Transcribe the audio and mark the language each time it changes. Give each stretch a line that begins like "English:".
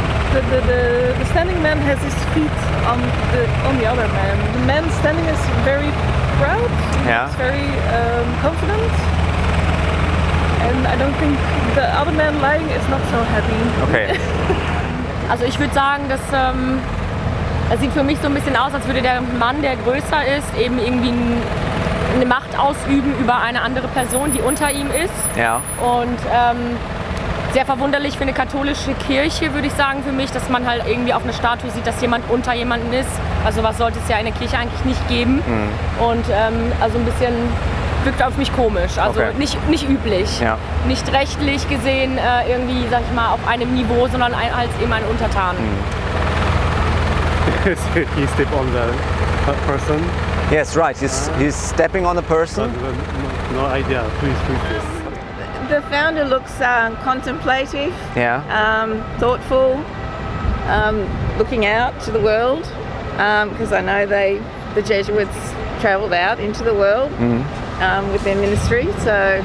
English: The standing man has his feet on the other man. The man standing is very proud. Yeah. He's very confident. And I don't think the other man lying is not so happy. Okay.
German: Also ich würde sagen, dass es sieht für mich so ein bisschen aus, als würde der Mann, der größer ist, eben irgendwie eine Macht ausüben über eine andere Person, die unter ihm ist. Ja. Und sehr verwunderlich für eine katholische Kirche, würde ich sagen, für mich, dass man halt irgendwie auf einer Statue sieht, dass jemand unter jemanden ist. Also was sollte es ja in der Kirche eigentlich nicht geben. Mhm. Und also ein bisschen wirkt auf mich komisch, also
English: Okay.
German: nicht üblich. Ja. Nicht rechtlich gesehen irgendwie, sag ich mal, auf einem Niveau, sondern als eben ein Untertan.
English: He stepped on the person. Yes, right. He's stepping on a person. No idea who is this. The founder looks contemplative, Yeah. thoughtful, looking out to the world, because I know the Jesuits travelled out into the world with their ministry, so